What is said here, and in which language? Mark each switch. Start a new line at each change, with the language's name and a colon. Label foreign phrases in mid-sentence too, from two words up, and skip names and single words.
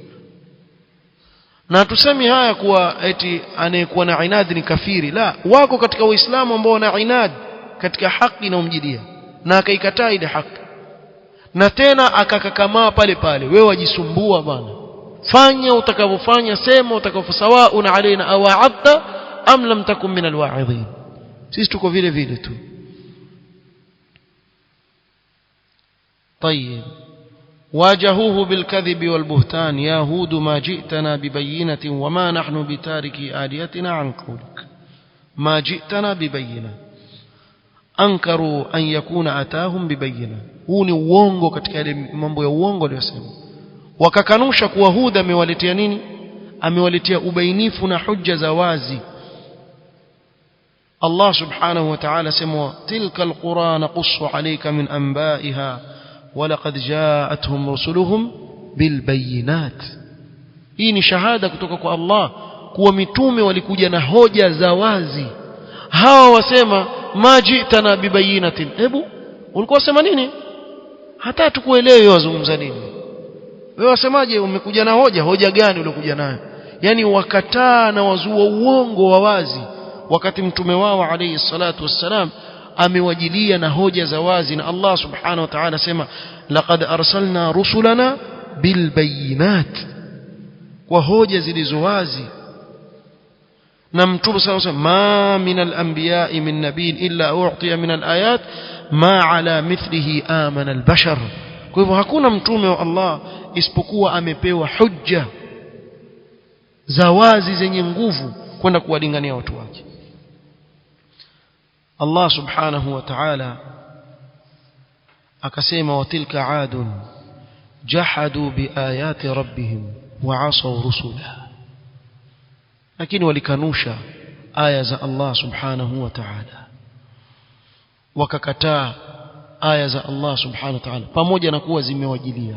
Swahili: na tusemi haya kuwa eti anayekuwa na inad ni kafiri la wako katika uislamu ambao wana inad katika haki na umjidia na akaikataa ile haki na tena akakakamaa pale wewe wajisumbua bwana fanya utakavyofanya sema utakavyosawaa
Arabic: نا علينا أو وعظت أم لم تكن من الواعظين
Swahili: sisi tuko vile vile tu
Arabic: طيب واجهوه بالكذب والبهتان يا هود ما جئتنا ببينة وما نحن بتاركي آليتنا عن قولك ما جئتنا ببينة أنكروا أن يكون أتاهم ببينة
Swahili: huu ni uongo katika ile mambo ya uongo aliyosema wakakanusha kuwa Hud amewaletea nini amewaletea ubainifu na hujja za wazi Allah
Arabic: سبحانه وتعالى
Swahili: sema
Arabic: تلك القرى نقص عليك من أنبائها ولقد جاءتهم رسلهم بالبينات
Swahili: hii ni shahada kutoka kwa Allah kuwa mitume walikuja na hoja za wazi hawa wasema
Arabic: ما جئتنا ببينة
Swahili: hebu ulikuwa sema nini hata tukuelewe wazungumza nini wewe wasemaje umekuja na hoja gani uliokuja nayo yani wakataa na wazua uongo wa wazi wakati mtume wao
Arabic: عليه الصلاة والسلام
Swahili: amewajilia na hoja za wazi na Allah
Arabic: سبحانه وتعالى
Swahili: sema
Arabic: لقد أرسلنا رسلنا بالبينات
Swahili: kwa hoja zilizo wazi na mtume
Arabic: صلى الله عليه وسلم ما من الأنبياء من نبي إلا أعطي من الآيات ما على مثله آمن البشر
Swahili: kwa hivyo hakuna mtume wa Allah isipokuwa amepewa hujja za wazi zenye nguvu kwenda kuwalingania watu wake Allah
Arabic: سبحانه وتعالى
Swahili: akasema
Arabic: وتلك عاد جحدوا بآيات ربهم وعصوا رسله
Swahili: lakini walikanusha aya za Allah
Arabic: سبحانه وتعالى
Swahili: wakakataa aya za Allah
Arabic: سبحانه وتعالى
Swahili: pamoja na kuwa zimewajilia.